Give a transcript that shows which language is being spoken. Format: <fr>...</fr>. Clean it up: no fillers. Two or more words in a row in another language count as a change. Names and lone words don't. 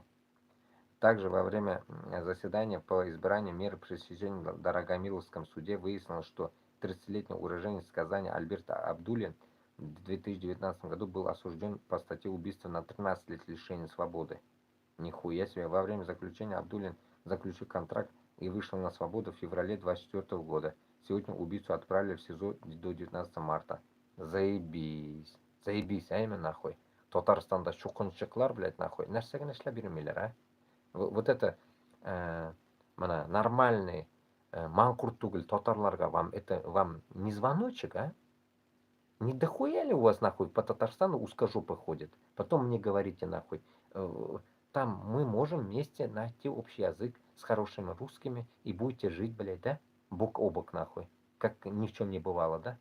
<ru>Также во время заседания по избранию меры пресечения в Дорогомиловском суде выяснилось, что 30-летний уроженец Казани Альберт Абдуллин в 2019 году был осужден по статье убийства на 13 лет лишения свободы. Нихуя себе. Во время заключения Абдуллин заключил контракт и вышел на свободу в феврале 2024 года. Сегодня убийцу отправили в СИЗО до 19 марта. Заебись. Заебись, а именно нахуй.</ru> <tt>Татарстанда шукунчиклар,</tt> <ru>блядь, нахуй.</ru> <tt>Нәрсеген эшләп бирмиләр,</tt> <ru>а? Вот это нормальный манкурт</ru> <tt>түгел татарларга</tt> <ru>вам, это вам не звоночек, а? Не дохуя ли у вас нахуй по Татарстану узкожопы ходит? Потом мне говорите нахуй, там мы можем вместе найти общий язык с хорошими русскими и будете жить, блядь, да? Бок о бок нахуй. Как ни в чем не бывало, да?</ru>